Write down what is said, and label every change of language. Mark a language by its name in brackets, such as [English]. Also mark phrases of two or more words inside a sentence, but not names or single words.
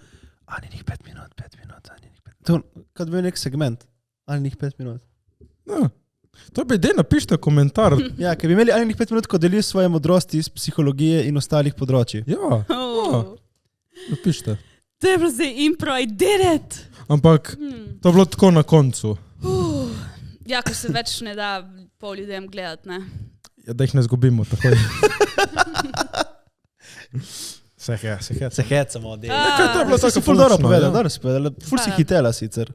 [Slovenian] Aninih 5 minut, aninih 5 minut. To, kot bi nek segment. Aninih 5 minut. No. To bi dej napište komentar. Ja, ker bi imeli aninih 5 minut, ko delijo svoje modrosti iz psihologije in ostalih področji. Ja, ja. Napište. To je bilo zdaj impro, [English] I did it! [Slovenian] Ampak to je bilo tako na koncu. Ja, ko se več ne da pol ljudem gledati, ne? Ja, da jih ne zgubimo takoj. Se hecamo, dej. To je bilo tako ful dobro povedala, ful si hitela sicer.